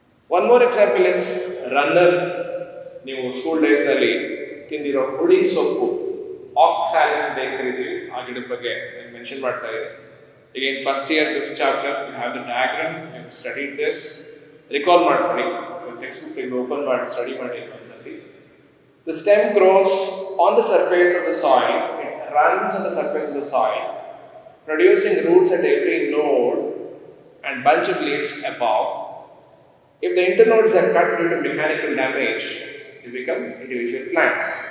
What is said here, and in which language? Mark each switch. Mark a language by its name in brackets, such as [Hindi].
[English] One more example is runner. [Kannada] ನೀವು school ಡೇಸ್ನಲ್ಲಿ ತಿಂದಿರೋ ಹುಳಿ ಸೊಪ್ಪು, ಆಕ್ಸಾಲಿಸ್ ಅಂತ ಏನು ಕರಿತೀವಿ, ಆ ಗಿಡದ ಬಗ್ಗೆ ಮೆನ್ಷನ್ ಮಾಡ್ತಾ ಇದೆ. [English] Again, first year, 5th chapter, you have the diagram, you have studied this. [Kannada] Recall ಮಾಡ್ಕೊಳ್ಳಿ, ಟೆಕ್ಸ್ಟ್ ಬುಕ್ ತೆಗೆದು ಓಪನ್ ಮಾಡಿ ಸ್ಟಡಿ ಮಾಡಿ ಒಂದ್ಸತಿ. [English] The stem grows on the surface of the soil, it runs on the surface of the soil, producing roots at every node and bunch of leaves above. If the internodes are cut due to mechanical damage, they become individual plants.